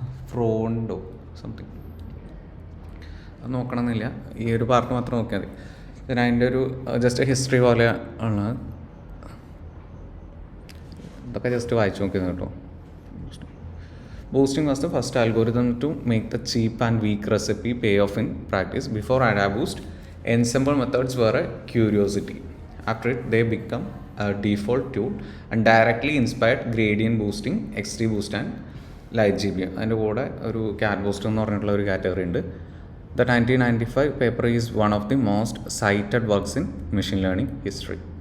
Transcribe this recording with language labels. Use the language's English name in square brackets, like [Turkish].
[Malayalam] Fronto something, അത് നോക്കണമെന്നില്ല, ഈ ഒരു പാർട്ട് മാത്രം നോക്കിയാൽ മതി. പിന്നെ അതിൻ്റെ ഒരു ജസ്റ്റ് ഹിസ്റ്ററി പോലെ ആണ്, ഇതൊക്കെ ജസ്റ്റ് വായിച്ചു നോക്കിയത് കേട്ടോ. [English] Boosting was the first algorithm to make the cheap and weak recipe pay off in practice. Before AdaBoost, ensemble methods were a curiosity. After it, they become a default tool and directly inspired gradient boosting, XGBoost and LightGBM. [Malayalam] അതിൻ്റെ കൂടെ ഒരു CAD boost എന്ന് പറഞ്ഞിട്ടുള്ള ഒരു category ഉണ്ട്. [English] The 1995 paper is one of the most cited works in machine learning history.